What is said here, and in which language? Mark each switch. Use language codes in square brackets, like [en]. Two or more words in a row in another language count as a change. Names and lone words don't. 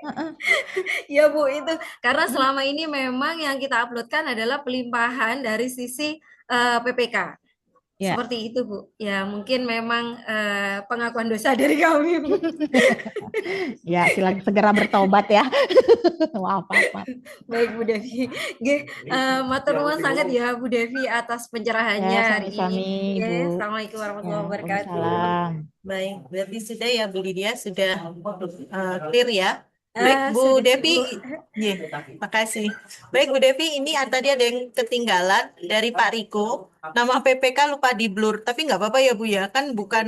[id] ya Bu itu karena selama ini memang yang kita uploadkan adalah pelimpahan dari sisi PPK. Ya, Seperti itu, Bu. Ya, mungkin memang pengakuan dosa dari kami, Bu. ya silakan segera bertobat ya. Maaf, maaf, maaf. Baik, Bu Devi. [jv] Nggih, matur nuwun [id] sangat ya Bu Devi atas Ya, pencerahannya hari ini. sami-sami Nggih, Ibu. Assalamualaikum Ya, [ar] warahmatullahi wabarakatuh. [id] Waalaikumsalam. Baik, berarti sudah ya Bu Lydia, sudah clear ya. Baik Bu Sudah Devi, cukup. iya, makasih. Baik Bu Devi, ini tadi ada yang ketinggalan dari Pak Riko. Nama PPK lupa di blur, tapi nggak apa-apa ya Bu ya, kan bukan